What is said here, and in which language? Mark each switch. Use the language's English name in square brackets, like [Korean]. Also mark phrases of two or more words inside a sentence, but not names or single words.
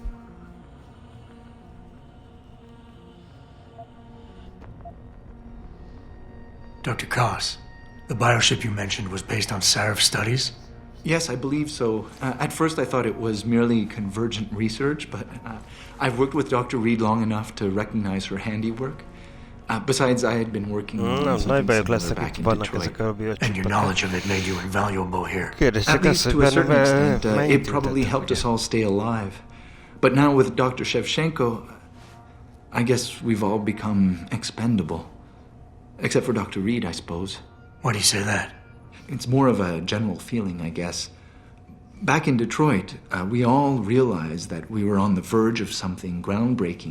[English] Dr. Koss, the bioship you mentioned was based on Sarif studies? Yes, I believe so. At first I thought it was merely convergent research, but I've worked with Dr. Reed long enough to recognize her handiwork. Besides, I had been working on [Hungarian] Nem, nagy [English] something [Hungarian] bajok [English] similar [Hungarian] lesznek, [English] back [Hungarian] itt [English] in [Hungarian] vannak [English] Detroit. [Hungarian] ezek a [English] And your [Hungarian] biocsipek. [English] knowledge of it made you invaluable here. [Hungarian] Kérdés [English] At [Hungarian] csak az, [English] least [Hungarian] hogy [English] to a certain extent, [Hungarian] benne [English] it probably helped us all stay alive. But now with Dr. Shevchenko, I guess we've all become expendable. Except for Dr. Reed, I suppose. Why do you say that? It's more of a general feeling, I guess. Back in Detroit, we all realized that we were on the verge of something groundbreaking.